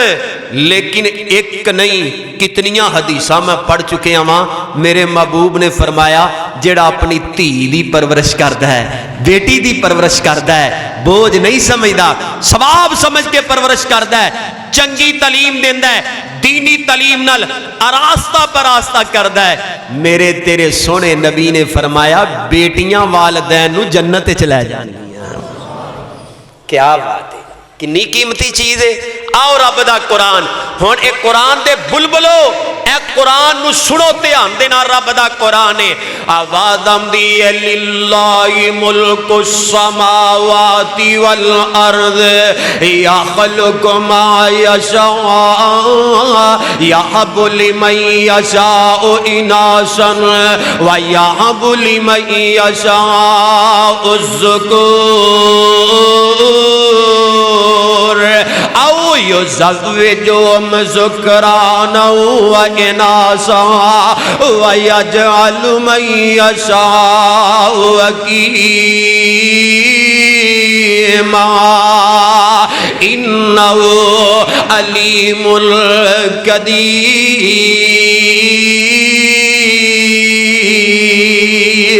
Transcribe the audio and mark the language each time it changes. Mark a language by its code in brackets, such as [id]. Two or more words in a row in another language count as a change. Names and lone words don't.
[pa] لیکن ایک نہیں کتنیاں حدیثاں میں پڑھ چکے ہاں میرے محبوب نے فرمایا جڑا اپنی دھی دی پرورش کردا ہے بیٹی دی پرورش کردا ہے بوجھ نہیں سمجھدا ثواب سمجھ کے پرورش کردا ہے چنگی تعلیم دیندا ہے دینی تعلیم نال آراستہ پراستہ کردا ہے میرے تیرے سونے نبی نے فرمایا بیٹیاں والدین نو جنت وچ لے جانیاں. کیا بات ہے کنی قیمتی چیز ہے. آؤ رب دا قرآن ہن اے قرآن دے بلبلو اے قرآن نو سنو دھیان دے نال رب دا قرآن ہے. آواز آمدی ہے [ar] للہ ملک السماوات والارض یخلق ما یشاء یہب لمن یشاء اناثا ویہب لمن یشاء الذکور او یزوجہم ذکرانا واناثا ویجعل من یشاء عقیما انہ علیم قدیر.